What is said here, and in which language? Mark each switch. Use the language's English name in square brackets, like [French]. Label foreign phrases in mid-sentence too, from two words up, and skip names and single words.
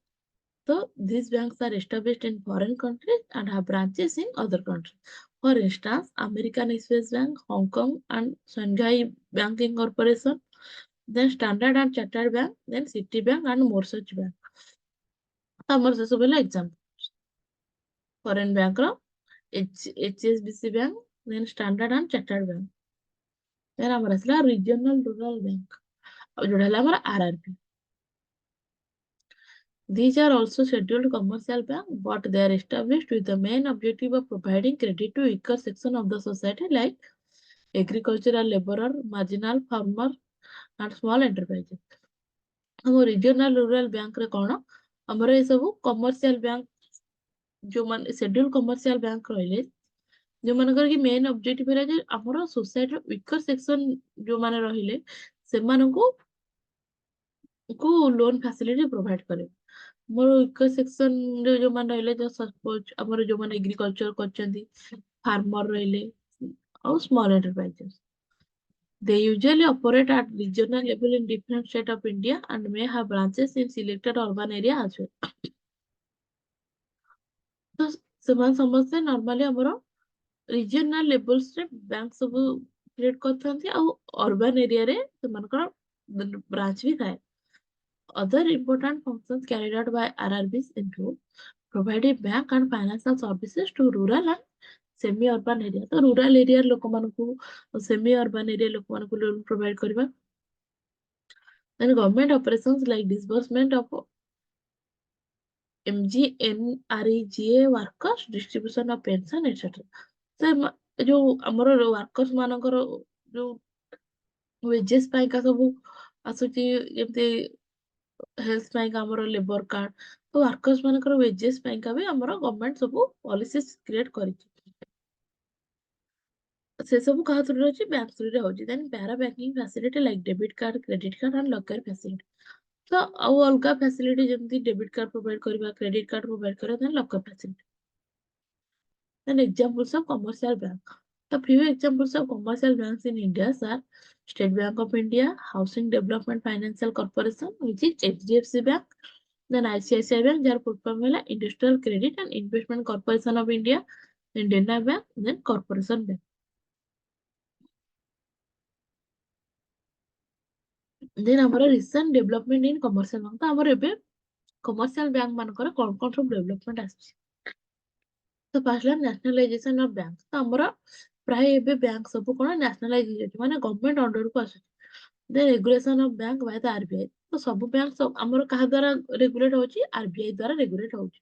[English] So these banks are established in foreign countries and have branches in other countries. For instance, American Express Bank, Hong Kong and Shanghai Banking Corporation, then Standard and Chartered Bank, then Citibank and more such bank. [Odia] ଆମର ସେ ସବୁ ହେଲା [English] example foreign bank [Odia] ର HSBC bank, [English] then Standard and Chartered Bank. [Odia] then ଆମର ଆସିଲା [English] regional rural bank, [Odia] ଆଉ ଯୋଉଟା ହେଲା ଆମର RRB। [English] These are also scheduled commercial banks, but they are established with the main objective of providing credit to weaker section of the society like agricultural laborer, marginal farmer, and small enterprises. [Odia] ଆମ [English] regional rural bank-re [Odia] କଣ ଆମର ଏ ସବୁ [English] commercial bank [Odia] ଯୋଉମାନେ [English] scheduled commercial bank [Odia] ରହିଲେ ଯୋଉମାନଙ୍କର କି [English] main objective [Odia] ହେଲା ଯେ ଆମର ସୋସାଇଟିର [English] weaker section [Odia] ଯୋଉମାନେ ରହିଲେ ସେମାନଙ୍କୁ କୁ [English] loan facility provide [Odia] କରେ। ମୋର ୱିକର ସେକ୍ସନରେ ଯୋଉମାନେ ରହିଲେ ସପୋଜ ଆମର ଯୋଉମାନେ ଏଗ୍ରିକଲଚର କରୁଛନ୍ତି ଫାର୍ମର ରହିଲେ ଆଉ ସ୍ମଲ ଏଣ୍ଟରପ୍ରାଇଜେସ [English] they usually operate at regional level in different states of India and may have branches in selected urban area as well. [Odia] ତ ସେମାନେ ସମସ୍ତେ ନର୍ମାଲି ଆମର [English] regional levels-re [Odia] ବ୍ୟାଙ୍କ ସବୁ କ୍ରିଏଟ କରିଥାନ୍ତି ଆଉ [English] urban area-re [Odia] ସେମାନଙ୍କର ବ୍ରାଞ୍ଚ ବି ଥାଏ। [English] Other important functions carried out by RRBs include providing bank and financial services to rural and semi-urban area। [Odia] ତ [English] rural area [Odia] ଲୋକମାନଙ୍କୁ [English] semi-urban area [Odia] ଲୋକମାନଙ୍କୁ [English] loan provide [Odia] କରିବା। [English] Then government operations like disbursement of MGNREGA workers, distribution of pension, etc. [Odia] ସେ ଯୋଉ ଆମର ୱାର୍କର୍ସ ମାନଙ୍କର ଯୋଉ ୱେଜେସ୍ ପାଇଁକା ସବୁ ଆସୁଛି ଯେମିତି ହେଲ୍ଥ ପାଇଁକା ଆମର [English] labour card [Odia] ତ ୱାର୍କର୍ସ ମାନଙ୍କର ୱେଜେସ୍ ପାଇଁକା ବି ଆମର ଗଭର୍ଣମେଣ୍ଟ ସବୁ [English] policies create [Odia] କରିଛି। ସେ ସବୁ କାହା ଥ୍ରୁରେ ଅଛି ବ୍ୟାଙ୍କ ଥ୍ରୁରେ ହଉଛି। [English] then para banking facility like debit card credit card and locker facility. [Odia] ତ ଆଉ ଅଲଗା ଫ୍ୟାସିଲିଟି ଯେମିତି [English] debit card provide [Odia] କରିବା [English] credit card provide [Odia] କରିବା [English] then locker facility. then examples of commercial bank. The few examples of commercial banks in India are State Bank of India, Housing Development Financial Corporation, which is HDFC Bank, then ICICI Bank, যার full form ହେଲା Industrial Credit and Investment Corporation of India, then Dena Bank, then Corporation Bank. Then ଆମର recent development in commercial bank। [Odia] ତ ଆମର ଏବେ [English] commercial bank [Odia] ମାନଙ୍କର କଣ କଣ ସବୁ development ଆସିଛି। ତ ଫାର୍ଷ୍ଟ ହେଲା [English] nationalization of bank. [Odia] ତ ଆମର ପ୍ରାୟ ଏବେ ବ୍ୟାଙ୍କ ସବୁ କଣ ନ୍ୟାସନାଲାଇଜ ହେଇଯାଉଛି ମାନେ [English] government under-ku [Odia] ଆସୁଛି। [English] the regulation of bank by the RBI. [Odia] ତ ସବୁ ବ୍ୟାଙ୍କ ଆମର କାହା ଦ୍ଵାରା ରେଗୁଲେଟ ହଉଛି ଆରବିଆଇ ଦ୍ଵାରା ରେଗୁଲେଟ ହଉଛି।